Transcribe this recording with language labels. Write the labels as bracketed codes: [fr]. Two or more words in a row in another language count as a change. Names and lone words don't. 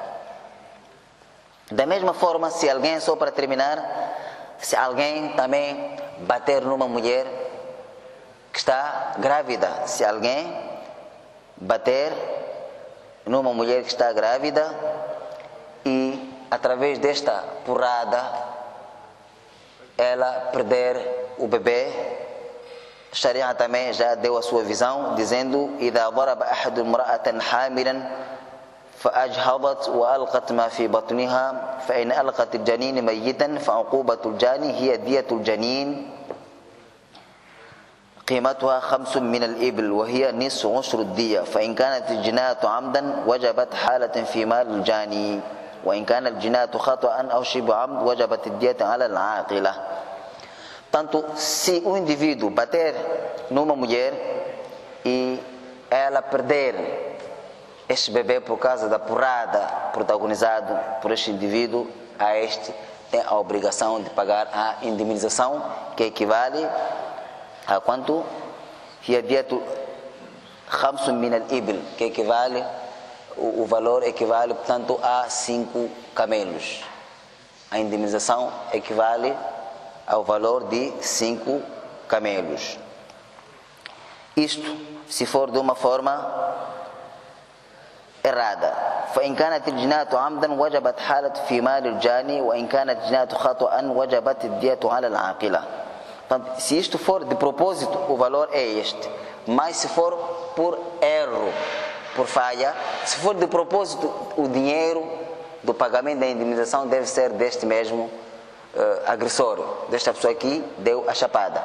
[pt] Da mesma forma, se alguém, só para terminar, se alguém também bater numa mulher que está grávida, se alguém bater numa mulher que está grávida e através desta porrada ela perder o bebê, a Sharia também já deu a sua visão, dizendo: [ar] إذا ضرب أحد امرأة حاملا فأجهضت وألقت ما في بطنها فإن ألقت الجنين ميتا فعقوبة الجاني هي دية الجنين قيمتها 5 من الإبل وهي نصف عشر الدية فإن كانت الجناية عمدا وجبت حالة في مال الجاني وإن كان الجناية خطأ أو شبه عمد وجبت الدية على العاقلة. [pt] Tanto se o indivíduo bater numa mulher e ela perder este bebê por causa da porrada protagonizado por este indivíduo, a este tem a obrigação de pagar a indemnização, que equivale a quanto? [ar] هي دية 5 من الإبل, [pt] que equivale, o valor equivale, portanto, a 5 camelos. A indemnização equivale ao valor de 5 camelos. Isto, se for de uma forma errada. [ar] فإن كانت الجناية عمدا وجبت حالة في مال الجاني وإن كانت الجناية خطأ وجبت الدية على العاقلة. [pt] Portanto, se isto for de propósito, o valor é este. Mas se for por erro, por falha, se for de propósito, o dinheiro do pagamento da indemnização deve ser deste mesmo agressor, desta pessoa que deu a chapada.